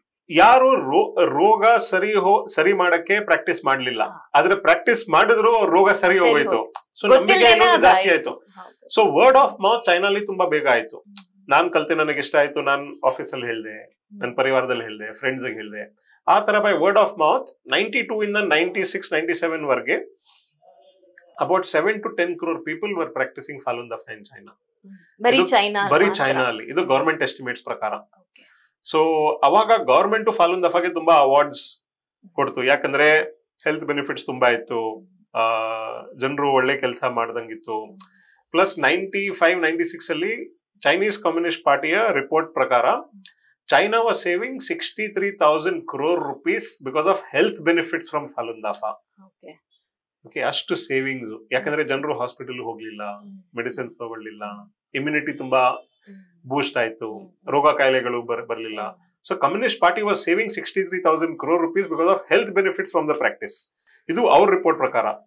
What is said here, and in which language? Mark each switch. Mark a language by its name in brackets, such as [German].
[Kannada] ಯಾರು ರೋಗ ಸರಿ ಮಾಡಕ್ಕೆ ಪ್ರಾಕ್ಟೀಸ್ ಮಾಡ್ಲಿಲ್ಲ, ಆದ್ರೆ ಪ್ರಾಕ್ಟೀಸ್ ಮಾಡಿದ್ರು ರೋಗ ಸರಿ ಹೋಗೋಯ್ತು. ಸೊ ನಂಬಿಕೆ ಅನ್ನೋದು ಜಾಸ್ತಿ ಆಯ್ತು. ಸೊ ವರ್ಡ್ ಆಫ್ ಮೌತ್ ಚೈನಾಲಿ ತುಂಬಾ ಬೇಗ ಆಯ್ತು. ನಾನ್ ಕಲ್ತೆ, ನನಗೆ ಇಷ್ಟ ಆಯ್ತು, ನಾನ್ ಆಫೀಸಲ್ಲಿ ಹೇಳ್ದೆ, ನನ್ನ ಪರಿವಾರದಲ್ಲಿ ಹೇಳ್ದೆ, ಫ್ರೆಂಡ್ಸ್ ಹೇಳ್ದೆ. ಆ ತರ ಬೈ ವರ್ಡ್ ಆಫ್ ಮೌತ್ 92 ಇಂದ 96-97 ವರೆಗೆ [English] about 7 to 10 crore people were practicing Falun Dafa in China. [Kannada] ಬರೀ ಚೈನಾ ಅಲ್ಲಿ. ಇದು ಗವರ್ಮೆಂಟ್ ಎಸ್ಟಿಮೇಟ್ಸ್ ಪ್ರಕಾರ. ಸೊ ಅವಾಗ ಗವರ್ಮೆಂಟ್ ಫಾಲುನ್ ದಫಾಗೆ ತುಂಬಾ ಅವಾರ್ಡ್ಸ್ ಕೊಡ್ತು. ಯಾಕಂದ್ರೆ ಹೆಲ್ತ್ ಬೆನಿಫಿಟ್ಸ್ ತುಂಬಾ ಇತ್ತು, ಜನರು ಒಳ್ಳೆ ಕೆಲಸ ಮಾಡ್ದಂಗಿತ್ತು. ಪ್ಲಸ್ 95-96 ಅಲ್ಲಿ ಚೈನೀಸ್ ಕಮ್ಯುನಿಸ್ಟ್ ಪಾರ್ಟಿಯ ರಿಪೋರ್ಟ್ ಪ್ರಕಾರ [English] China was saving 63,000 crore rupees because of health benefits from Falun Dafa. [Kannada] Okay, ಅಷ್ಟು ಸೇವಿಂಗ್ಸ್. ಯಾಕಂದ್ರೆ ಜನರು ಹಾಸ್ಪಿಟಲ್ ಹೋಗ್ಲಿಲ್ಲ, ಮೆಡಿಸಿನ್ಸ್ ತಗೊಳ್ಳಿಲ್ಲ, ಇಮ್ಯುನಿಟಿ ತುಂಬಾ ಬೂಸ್ಟ್ ಆಯ್ತು, ರೋಗ ಕಾಯಿಲೆಗಳು ಬರ್ಲಿಲ್ಲ. [English] So communist party was saving 63,000 crore rupees because of health benefits from the practice. [Kannada] ಇದು ಅವ್ರ ರಿಪೋರ್ಟ್ ಪ್ರಕಾರ.